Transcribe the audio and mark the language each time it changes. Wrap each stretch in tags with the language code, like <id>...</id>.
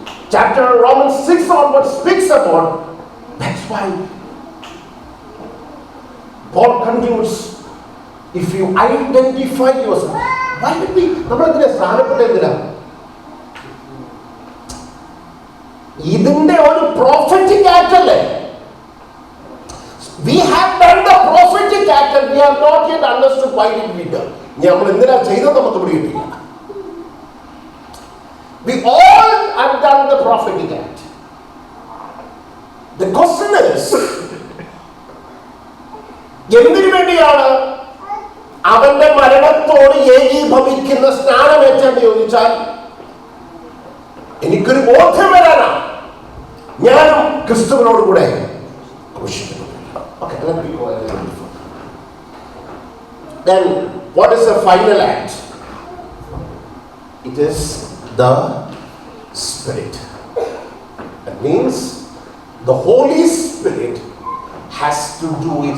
<en>Chapter Romans 6 onwards speaks about, that's why Paul concludes, if you identify yourself, why did we,</en> <ml>നമ്മളെന്തിനാ സ്ഥാനപ്പെട്ടെന്തിനാ? ഇതിന്റെ ഒരു prophetic act അല്ലേ?</ml> <en>We have done the prophetic act and we have not yet understood why did we do.</en> <ml>നമ്മൾ എന്തിനാ ചെയ്തത് നമുക്ക് പിടികിട്ടില്ല.</ml> <en>We all have done the prophetic act. The question is,</en> <ml>എന്തിനു വേണ്ടിയാണ് അവന്റെ മരണത്തോട് ഏകീഭവിക്കുന്ന സ്നാനമേറ്റെന്ന് ചോദിച്ചാൽ എനിക്കൊരു ബോധ്യം വരാനാണ് ഞാനും ക്രിസ്തുവിനോട് കൂടെ ക്രൂശിക്കുന്നു.</ml> <en>Okay, let me go ahead and before. Then, what is the final act? It is the Spirit. That means the Holy Spirit has to do it.</en>